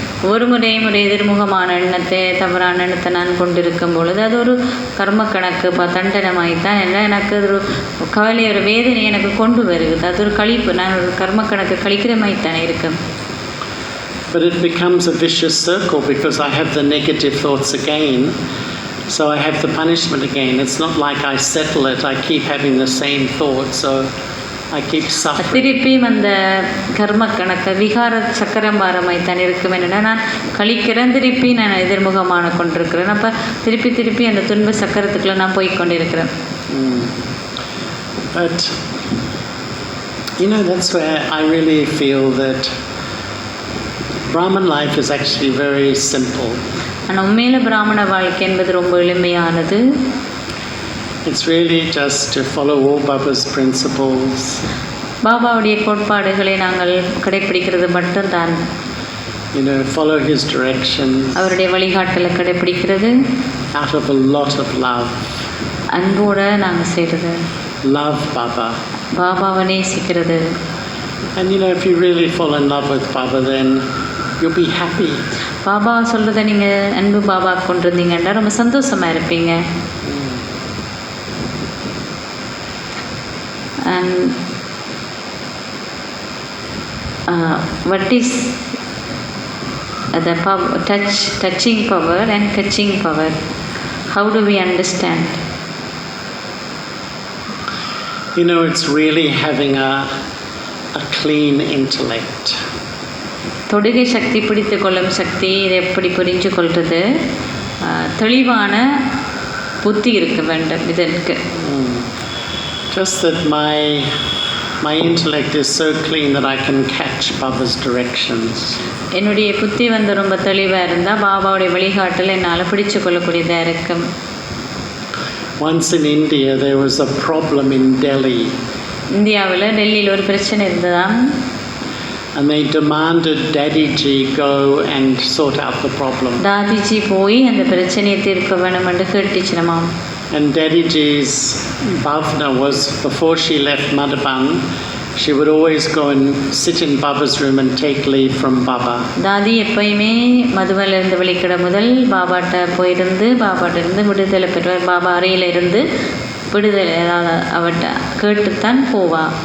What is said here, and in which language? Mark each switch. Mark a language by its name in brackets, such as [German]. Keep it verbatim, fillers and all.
[Tamil] ஒரு முறையும் ஒரு எதிர்முகமான எண்ணத்தை, தவறான எண்ணத்தை நான் கொண்டிருக்கும் பொழுது அது ஒரு கர்ம கணக்கு, ப தண்டனமாகித்தான் என்ன எனக்கு அது ஒரு கவலை, ஒரு வேதனை எனக்கு கொண்டு வருகிறது. அது ஒரு கழிப்பு, நான் ஒரு கர்ம கணக்கு கழிக்கிற மாதிரி தானே இருக்கும். [English] But it becomes a vicious circle because I have the negative thoughts again. So I have the punishment again. It's not like I settle it. I keep having the same thoughts. So I keep suffering. [Tamil] திருப்பியும் அந்த கர்ம கணக்கு விகார சக்கரம் பாரமாய்த்தான் இருக்கும். என்னென்னா நான் கழிக்கிறேன், திருப்பி நான் எதிர்முகமான கொண்டிருக்கிறேன். அப்போ திருப்பி திருப்பி அந்த துன்ப சக்கரத்துக்குள்ளே நான் போய் கொண்டிருக்கிறேன். [English] But, you know, that's where I really feel that Brahmin life is actually very simple. [Tamil] ஆனால் உண்மையில பிராமண வாழ்க்கை என்பது ரொம்ப எளிமையானது. [English] It's really just to follow all Baba's principles. [Tamil] பாபாவுடைய கோட்பாடுகளை நாங்கள் கடைப்பிடிக்கிறது மட்டும்தான், [English] You know, follow his directions [Tamil] அவருடைய வழிகாட்டலை கடைப்பிடிக்கிறது, [English] out of a lot of love. [Tamil] அன்போட நாங்கள் செய்கிறது, [English] Love Baba. [Tamil] பாபாவை நேசிக்கிறது. [English] And you know, if you really fall in love with Baba, then you'll be happy. [Tamil] Baba சொல்கிறத நீங்கள் அன்பு பாபா கொண்டிருந்தீங்கன்னா ரொம்ப சந்தோஷமாக இருப்பீங்க. [English] And what is the power, touch touching power and touching power, how do we understand? You know, it's really having a, a clean intellect. [Tamil] தொடுகை சக்தி, பிடித்து கொள்ளும் சக்தி, இதை எப்படி புரிஞ்சு கொள்வது? அஹ், தெளிவான புத்தி இருக்க வேண்டும் இதற்கு. [English] Just that my my intellect is so clean that I can catch Baba's directions. [Tamil] என்னுடைய புத்தி வந்து ரொம்ப தெளிவாக இருந்தால் பாபாவுடைய வழிகாட்டல் என்னால் பிடிச்சு கொள்ளக்கூடியதாக இருக்கும். [English] Once in India, there was a problem in Delhi, [Tamil] இந்தியாவில் டெல்லியில் ஒரு பிரச்சனை இருந்ததாம். [English] and they demanded Daddy Ji go and sort out the problem. [Tamil] Dadiji போய் அந்த பிரச்சனையை தீர்க்க வேணும் என்று கேட்டுச்சினமாம். [English] And Daddy Ji's bhavna was, before she left Madhaban, she would always go and sit in Baba's room and take leave from Baba. [Tamil] தாதி எப்பயுமே மதுவில் இருந்து வெளிக்கிட முதல் பாபாட்ட போயிருந்து, பாபாட்ட இருந்து விடுதலை பெறுவார். பாபா அறையில் இருந்து விடுதலை அதாவது அவட்ட கேட்டுத்தான் போவா.